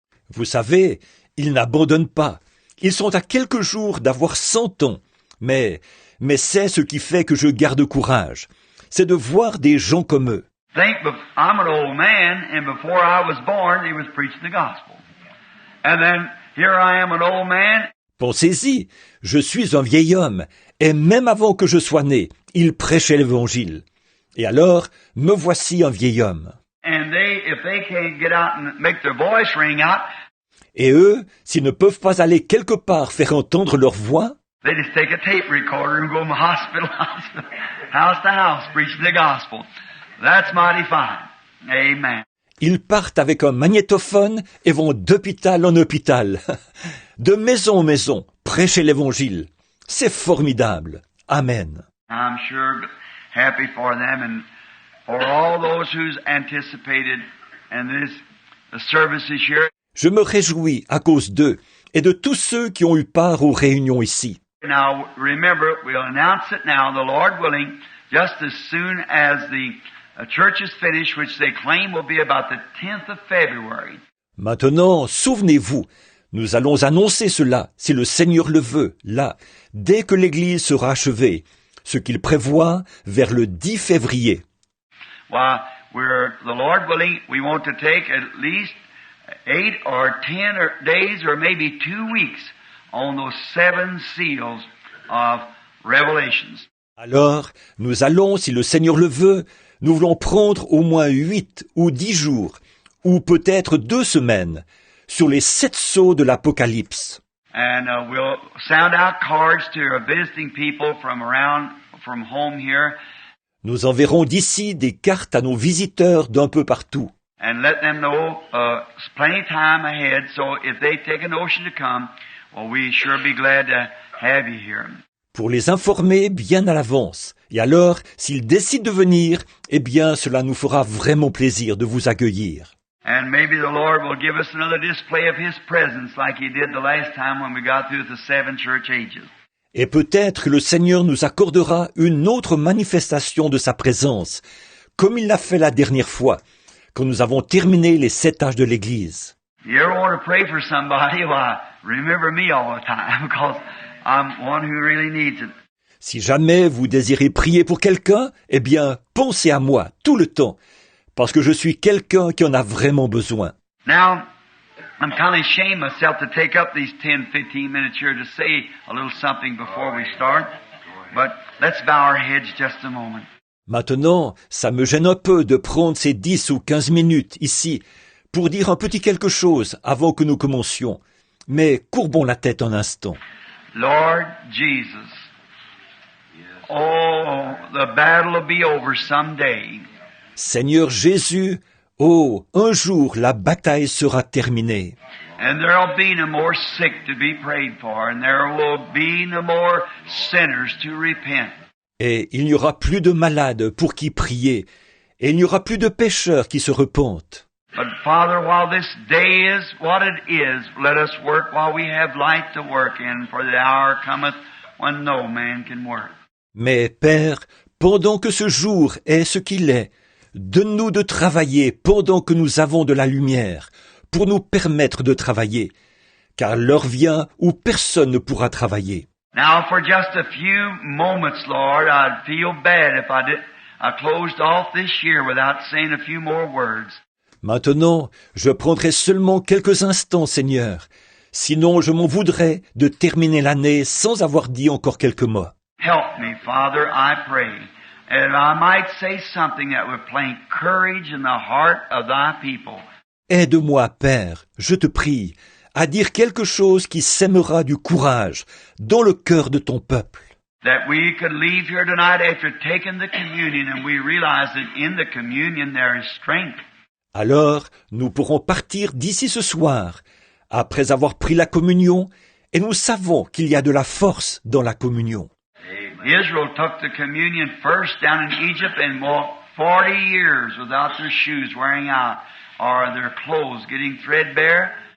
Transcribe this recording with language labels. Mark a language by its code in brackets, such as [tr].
[fr] Vous savez, ils n'abandonnent pas. Ils sont à quelques jours d'avoir 100 ans. Mais c'est ce qui fait que je garde courage. C'est de voir des gens comme eux. [en] Think, I'm an old man, and before I was born, he was preaching the gospel. And then here I am, an old man. [fr] Pensez-y, je suis un vieil homme, et même avant que je sois né, il prêchait l'Évangile. Et alors, me voici un vieil homme. [en] And if they can't get out and make their voice ring out, [fr] et eux, s'ils ne peuvent pas aller quelque part faire entendre leur voix, [en] they just take a tape recorder and go from hospital, house to house, preaching the gospel. That's mighty fine. Amen. [fr] Ils partent avec un magnétophone et vont d'hôpital en hôpital, de maison en maison, prêcher l'Évangile. C'est formidable. Amen. [en] I'm sure happy for them and for all those who's anticipated and the services here. [fr] Je me réjouis à cause d'eux et de tous ceux qui ont eu part aux réunions ici. [en] Now, remember, we'll announce it now, the Lord willing, just as soon as the church is finished, which they claim will be about the 10th of February. [fr] Maintenant, souvenez-vous, nous allons annoncer cela, si le Seigneur le veut, là, dès que l'Église sera achevée, ce qu'il prévoit vers le 10 février. [en] Well, the Lord willing, we want to take at least 8 or 10 days or maybe 2 weeks on those 7 seals of Revelations. [fr] Alors, nous allons, si le Seigneur le veut, nous voulons prendre au moins 8 ou 10 jours, ou peut-être 2 semaines, sur les 7 sceaux de l'Apocalypse. [en] And we'll sound out cards to visiting people from home here. [fr] Nous enverrons d'ici des cartes à nos visiteurs d'un peu partout. [en] And let them know plenty of time ahead, so if they take a notion to come, well, we sure be glad to have you here. [fr] Pour les informer bien à l'avance. Et alors, s'ils décident de venir, eh bien, cela nous fera vraiment plaisir de vous accueillir. [en] And maybe the Lord will give us another display of His presence like He did the last time when we got through the 7 church ages. [fr] Et peut-être que le Seigneur nous accordera une autre manifestation de sa présence, comme il l'a fait la dernière fois, quand nous avons terminé les 7 âges de l'Église. [en] You ever want to pray for somebody? Why, remember me all the time, because I'm one who really needs it. [fr] Si jamais vous désirez prier pour quelqu'un, eh bien, pensez à moi tout le temps, parce que je suis quelqu'un qui en a vraiment besoin. [en] Now, I'm kind of ashamed myself to take up these 10-15 minutes here to say a little something before we start, but let's bow our heads just a moment. [fr] Maintenant, ça me gêne un peu de prendre ces 10 ou 15 minutes ici pour dire un petit quelque chose avant que nous commencions. Mais courbons la tête un instant. [en] Lord Jesus, oh, the battle will be over someday. [fr] Seigneur Jésus, oh, un jour la bataille sera terminée. [en] And there will be no more sick to be prayed for, and there will be no more sinners to repent. [fr] Et il n'y aura plus de malades pour qui prier, et il n'y aura plus de pécheurs qui se repentent. [en] But Father, while this day is what it is, let us work while we have light to work in, for the hour cometh when no man can work. [fr] Mais Père, pendant que ce jour est ce qu'il est, donne-nous de travailler pendant que nous avons de la lumière, pour nous permettre de travailler, car l'heure vient où personne ne pourra travailler. [en] Now, for just a few moments, Lord, I'd feel bad if I closed off this year without saying a few more words. [fr] Maintenant, je prendrai seulement quelques instants, Seigneur. Sinon, je m'en voudrais de terminer l'année sans avoir dit encore quelques mots. [en] Help me, Father, I pray, and I might say something that would plant courage in the heart of thy people. [fr] Aide-moi, Père, je te prie, à dire quelque chose qui sèmera du courage dans le cœur de ton peuple. [en] That we could leave here tonight after taking the communion and we realize that in the communion there is strength. [fr] Alors nous pourrons partir d'ici ce soir, après avoir pris la communion, et nous savons qu'il y a de la force dans la communion. [en] Israel took the communion first down in Egypt and walked 40 years without their shoes wearing out or their clothes getting threadbare.